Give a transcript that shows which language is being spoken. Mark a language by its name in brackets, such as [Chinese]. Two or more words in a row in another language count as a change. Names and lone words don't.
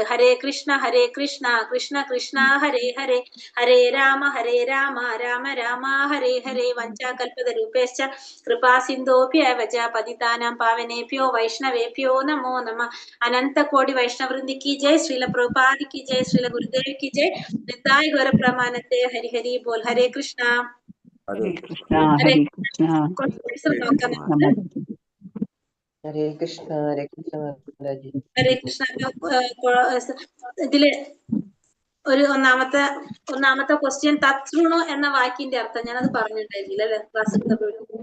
[Sanskrit] हरे कृष्ण कृष्ण कृष्ण हरे हरे हरे राम राम राम हरे हरे. वञ्चाकल्पतरूपेश्च कृपा सिन्धोभ्यव च पतितानां पावनेभ्यो वैष्णवेभ्यो नमो नमः. [Hindi] अनन्त कोटि वैष्णवृन्दि जय। श्रील प्रभुपादि की जय. श्रील गुरुदेव की जय. निताय गौर प्रमाणते. [Bangla] হরি হরি বোল. [Sanskrit] हरे कृष्णा [Malayalam] ഹരേ കൃഷ്ണ ഹരേ കൃഷ്ണ. ഹരേ കൃഷ്ണ മാതാജി. ഹരേ കൃഷ്ണ. ഇതില് ഒരു ഒന്നാമത്തെ ക്വസ്റ്റ്യൻ തത്സൃണു എന്ന വാക്കിന്റെ അർത്ഥം ഞാനത് പറഞ്ഞിട്ടുണ്ടായിരുന്നില്ല അല്ലെ ക്ലാസ് എടുത്തപ്പോഴും.